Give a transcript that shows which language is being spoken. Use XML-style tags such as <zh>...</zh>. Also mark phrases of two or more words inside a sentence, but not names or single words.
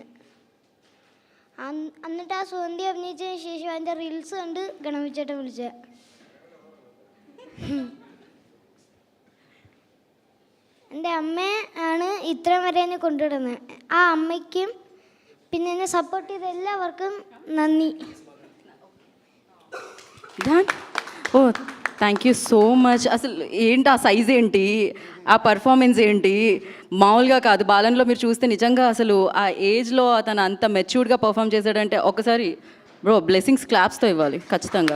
<ml>എന്നിട്ട് ആ സുഗന്ധി അഭിനയിച്ചതിന് ശേഷം അതിൻ്റെ റീൽസ് കണ്ട് ഗണപതിച്ചേട്ടൻ വിളിച്ചത്. എൻ്റെ അമ്മ ആണ് ഇത്രയും വരെ എന്നെ കൊണ്ടുവിടുന്നത്. ആ അമ്മയ്ക്കും പിന്നെ എന്നെ സപ്പോർട്ട് ചെയ്ത എല്ലാവർക്കും നന്ദി.</ml> <en>O thank you so much.</en> <te>అసలు ఏంటి ఆ సైజ్ ఏంటి, ఆ పర్ఫార్మెన్స్ ఏంటి, మామూలుగా కాదు. బాలన్లో మీరు చూస్తే నిజంగా అసలు ఆ ఏజ్లో అతను అంత మెచ్యూర్డ్గా పర్ఫామ్ చేశాడంటే ఒకసారి</te> <en>bro blessings</en> <te>క్లాప్స్తో ఇవ్వాలి ఖచ్చితంగా.</te>